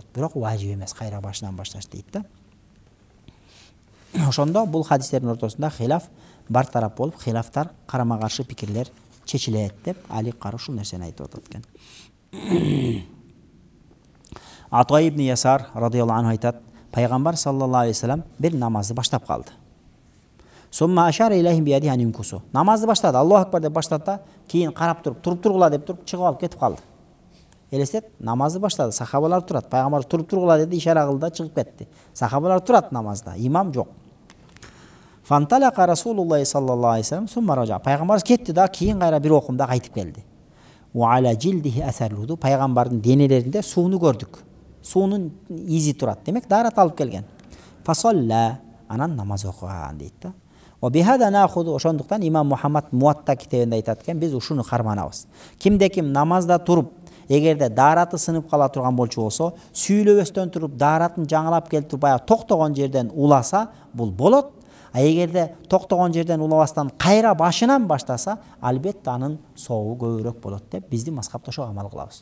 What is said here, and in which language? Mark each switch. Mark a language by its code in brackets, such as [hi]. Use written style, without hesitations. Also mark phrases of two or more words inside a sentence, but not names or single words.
[ky] Бирок важип эмес кайра башынан башташ дейт да. Ошондо бул хадистердин ортосунда хилаф бар тарап болуп, хилафтар карама каршы пикирлер чечилет деп Али Кары ушул нерсени айтып атат экен. Атай ибн Ясар [ar] رضي الله عنه [ky] айтат, пайгамбар [ar] صلى الله عليه وسلم [ky] бир намазды баштап калды. [ar] ثم أشار إليهم بيده أن امكثوا. [ky] Намазды баштады, [ar] الله أكبر [ky] деп баштады да, кийин карап туруп тургула деп туруп чыгып алып кетип калды. Элестет, намазды баштады, сахабалар турат, пайгамбар тургула деди, ишара кылды да чыгып кетти. Сахабалар турат намазда, имам жок. [ar] فانطلق رسول الله صلى الله عليه وسلم ثم رجع. [ky] Пайгамбар кетти да, кийин кайра бир окумда кайтып келди. [ar] وعلى جلده أثر الوضوء. [ky] Пайгамбардын денелеринде сууну көрдүк. Суунун изи турат. Демек, дарат алып келген. Фасалла, анан намаз окуган дейт да. [ar] وبهذا نأخذ, [ky] ошондуктан имам Мухаммад Муатта китебинде айтат экен, биз ушуну карманабыз. Кимде ким намазда туруп, эгерде дараты сынып кала турган болчу болсо, сүйлөбөстөн туруп, даратын жаңылап келип туруп, баягы токтогон жерден уласа, бул болот. А эгерде токтогон жерден улабастан кайра башынан баштаса, албетте анын соогу көбүрөөк болот деп биздин мазхабта ошого амал кылабыз.